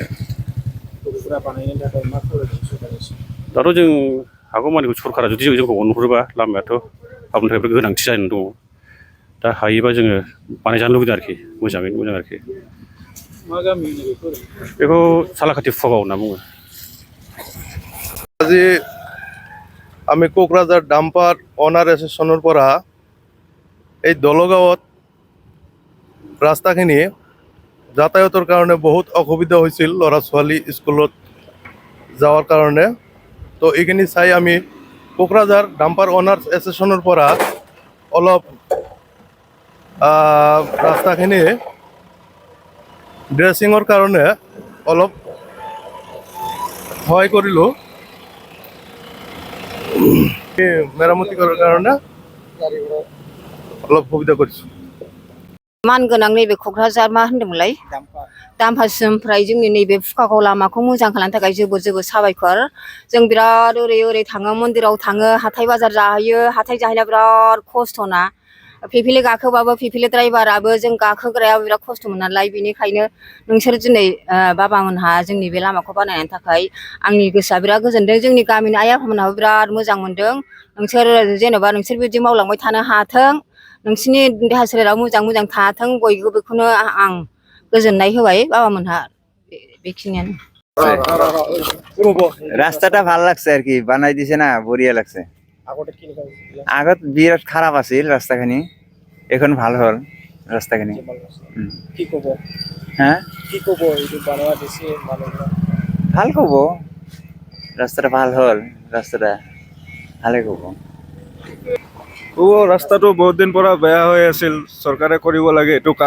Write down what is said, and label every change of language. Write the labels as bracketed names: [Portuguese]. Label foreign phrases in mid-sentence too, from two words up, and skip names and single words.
[Bodo] फुरा बानायनो थाखाय मा खालामदों सरकारनिसिम? दाथ' जों हागौमानिखौ सरकारा जुदि जोंखौ अनहरोबा, लामायाथ' हाबनो थाखाय गोनांथि जानानै दङ। दा हायोबा जोङो बानायजानो लुबैदों आरोखि, मोजाङैनो मोजां आरोखि। मा गामि बेखौ सालाखाथि फुकागाव होनना बुङो। [Assamese] আজি আমি কোকরাঝার ডাম্পার অনার এসোসিয়েশনের পৰা এই দলগাঁৱত ৰাস্তাখিনি যাতায়াতৰ কাৰণে বহুত অসুবিধা হৈছিল ল'ৰা ছোৱালী স্কুলত যাওয়ার কাৰণে। তো এইখিনি চাই আমি কোকরাঝার ডাম্পার অনার্স এসোসিয়েশনের পৰা অলপ ৰাস্তাখিনি ড্ৰেছিঙৰ কাৰণে অলপ সহায় কৰিলোঁ। মেরামতি করার কারণে অলপ সুবিধা করছি। [Bodo] मानगोनां नैबे क'क्राझार मा होनदोंमोनलाय दाम्पारसिमनिफ्राय जोंनि नैबे फुकागाव लामाखौ मोजां खालामनो थाखाय जोबोद जोबोद साबायखर। जों बिराद ओरै थाङो, मन्दिराव थाङो, हाथाय बाजार जाहैयो। हाथाय जाहैना बिराद खस्थ'ना। फिरफिलि गाखोबाबो फिरफिलि ड्राइभाराबो जों गाखोग्रायाबो बिराद खस्थ'मोन नालाय। बेनिखायनो नोंसोर दिनै बाबामोनहा जोंनि बे लामाखौ बानायनायनि थाखाय आंनि गोसोआ बिराद गोजोनदों। जोंनि गामिनि आइ आफामोनहाबो बिराद मोजां मोनदों। नोंसोर जेनेबा नोंसोर बिदि मावलांबाय थानो हाथों, नोंसिनि देहा सोलेराव मोजां मोजां थाथों, बयबो बेखौनो आं गोजोननाय होबाय बाबामोनहा। बेखिनियानो। [Assamese] রাস্তাটা ভাল লাগছে আর কি, বানাই দিছে না, বঢ়িয়া লাগছে। আগত বিরাট খারাপ আছিল রাস্তাখানি, এখন ভাল হল রাস্তাখানি। কি কব? হ্যাঁ কি কব এইটো বানোৱা দিছে মানুহবিলাক? ভাল কব, রাস্তাটা ভাল হল, রাস্তাটা ভালে কব। ৰাস্তাটো বহুত দিন পৰা বেয়া হৈ আছিল, চৰকাৰে কৰিব লাগে এইটো কাম।